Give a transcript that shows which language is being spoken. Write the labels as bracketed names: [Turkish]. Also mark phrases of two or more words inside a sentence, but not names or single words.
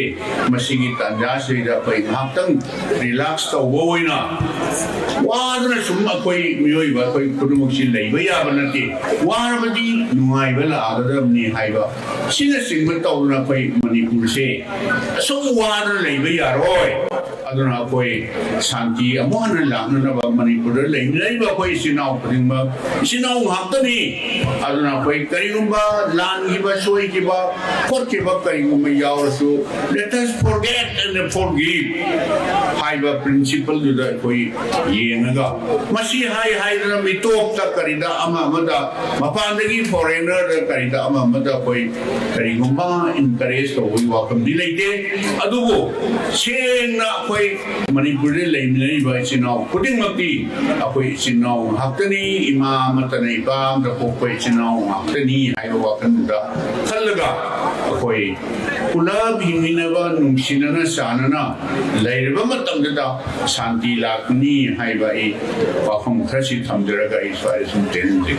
[Manipuri] ꯃꯁꯤꯒꯤ ꯇꯥꯟꯖꯥꯁꯤꯗ ꯑꯩꯈꯣꯏ ꯉꯥꯏꯍꯥꯛꯇꯪ ꯔꯤꯂꯥꯛꯁ ꯇꯧꯕ ꯑꯣꯏꯅ ꯋꯥꯗꯅ ꯁꯨꯝ ꯑꯩꯈꯣꯏ ꯃꯤꯑꯣꯏꯕ ꯑꯩꯈꯣꯏ ꯈꯨꯗꯤꯡꯃꯛꯁꯤ ꯂꯩꯕ ꯌꯥꯕ ꯅꯠꯇꯦ ꯋꯥꯔꯕꯗꯤ ꯅꯨꯡꯉꯥꯏꯕ ꯂꯥꯛꯑꯒꯗꯕꯅꯤ ꯍꯥꯏꯕ ꯁꯤꯅꯆꯤꯡꯕ ꯇꯧꯗꯅ ꯑꯩꯈꯣꯏ ꯃꯅꯤꯄꯨꯔꯁꯦ ꯑꯁꯨꯝ ꯋꯥꯗꯅ ꯂꯩꯕ ꯌꯥꯔꯣꯏ ꯑꯗꯨꯅ ꯑꯩꯈꯣꯏ ꯁꯥꯟꯇꯤ ꯑꯃꯨꯛ ꯍꯟꯅ ꯂꯥꯛꯅꯅꯕ ꯃꯅꯤꯄꯨꯔꯗ ꯂꯩꯃꯤꯟꯅꯔꯤꯕ ꯑꯩꯈꯣꯏ ꯏꯆꯤꯟ ꯏꯅꯥꯎ ꯈꯨꯗꯤꯡꯃꯛ ꯏꯆꯤꯟ ꯏꯅꯥꯎ ꯉꯥꯛꯇꯅꯤ ꯑꯗꯨꯅ ꯑꯩꯈꯣꯏ ꯀꯔꯤꯒꯨꯝꯕ ꯂꯥꯟꯈꯤꯕ ꯁꯣꯏꯈꯤꯕ ꯈꯣꯠꯈꯤꯕ ꯀꯔꯤꯒꯨꯝꯕ ꯌꯥꯎꯔꯁꯨ [English] let us forget and forgive [Manipuri] ꯍꯥꯏꯕ ꯄ꯭ꯔꯤꯟꯁꯤꯄꯜꯗꯨꯗ ꯑꯩꯈꯣই ꯌꯦꯡꯉꯒ ꯃꯁꯤ ꯍꯥꯏꯗꯅ ꯃꯤꯇꯣꯞꯇ ꯀꯔꯤꯗ ꯑꯃꯗ ꯃꯄꯥꯟꯗꯒꯤ ꯐꯣꯔꯦꯅꯔꯗ ꯀꯔꯤꯗ ꯑꯃꯗ ꯑꯩꯈꯣꯏ ꯀꯔꯤꯒꯨꯝꯕ ꯏꯟꯀꯔꯦꯖ ꯇꯧꯕꯒꯤ ꯋꯥꯐꯝꯗꯤ ꯂꯩꯇꯦ ꯑꯗꯨꯕꯨ ꯁꯦꯡꯅ ꯑꯩꯈꯣꯏ ꯃꯅꯤꯄꯨꯔꯗ ꯂꯩꯃꯤꯟꯅꯔꯤꯕ ꯏꯆꯤꯟ ꯏꯅꯥꯎ ꯈꯨꯗꯤꯡꯃꯛꯇꯤ ꯑꯩꯈꯣꯏ ꯏꯆꯤꯟ ꯏꯅꯥꯎ ꯉꯥꯛꯇꯅꯤ ꯏꯃꯥ ꯑꯃꯠꯇꯅ ꯏꯄꯥ ꯑꯃꯗ ꯄꯣꯛꯄ ꯏꯆꯤꯟ ꯏꯅꯥꯎ ꯉꯥꯛꯇꯅꯤ ꯍꯥꯏꯕ ꯋꯥꯈꯜꯗꯨꯗ ꯈꯜꯂꯒ ꯑꯩꯈꯣꯏ ꯄꯨꯂꯞ ꯍꯤꯡꯃꯤꯟꯅꯕ ꯅꯨꯡꯁꯤꯅꯅ ꯆꯥꯟꯅꯅ ꯂꯩꯔꯕ ꯃꯇꯝꯗꯨꯗ ꯁꯥꯟꯇꯤ ꯂꯥꯛꯀꯅꯤ ꯍꯥꯏꯕ ꯑꯩ ꯋꯥꯐꯝ ꯈꯔꯁꯤ ꯊꯝꯖꯔꯒ ꯑꯩ ꯁ꯭ꯋꯥꯏꯗ ꯁꯨꯝ ꯇꯦꯟꯖꯩ